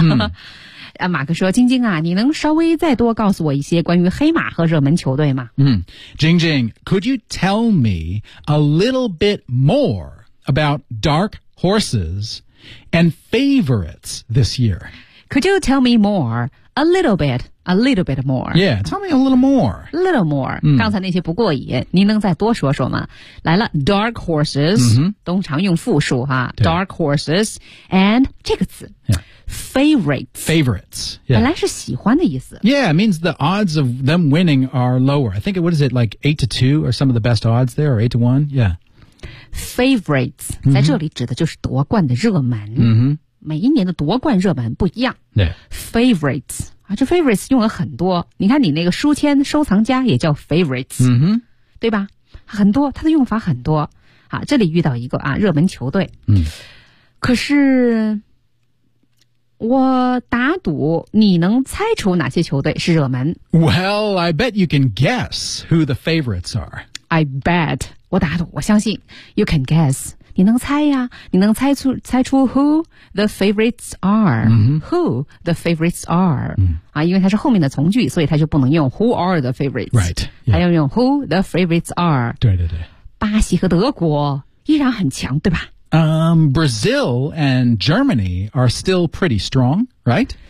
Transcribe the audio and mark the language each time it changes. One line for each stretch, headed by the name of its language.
Chinese: 嗯马克说晶晶啊你能稍微再多告诉我一些关于黑马和热门球队吗
English: 晶晶 could you tell me a little bit more about dark horses and favorites this year? Could you tell me more? A little bit more. Yeah, tell me a little more. A little more.
Chinese: 刚才那些不过瘾您能再多说说吗来了
English: dark horses,、
Chinese: 通常用复数哈
English: dark horses, and
Chinese: 这个词。
English: Yeah. Favorites.、 Yeah.
Chinese: 本来是喜欢的意思。
English: Yeah, it means the odds of them winning are lower. I think, what is it, like 8-2 are some of the best odds there, or 8-1? Yeah.
Chinese: Favorites,、在这里指的就是夺冠的热门。每一年的夺冠热门不一样。
English: Yeah.
Chinese: Favorites,、这 favorites 用了很多。你看你那个书签收藏家也叫 favorites,、对吧？很多，它的用法很多。这里遇到一个啊，热门球队。可是我打赌你能猜出哪些球队是热门。
English: Well, I bet you can guess who the favorites are. I bet.
Chinese: 我打赌我相信
English: you can guess.
Chinese: 你能猜呀你能猜出
English: who the favorites are.、
Chinese: Who the favorites are.、因为它是后面的从句所以它就不能用
English: who are the favorites. Right.、
Chinese: 它要用
English: who the favorites are.
Chinese: 对对对。巴西和德国依然很强对吧
English: Brazil and Germany are still pretty strong, right?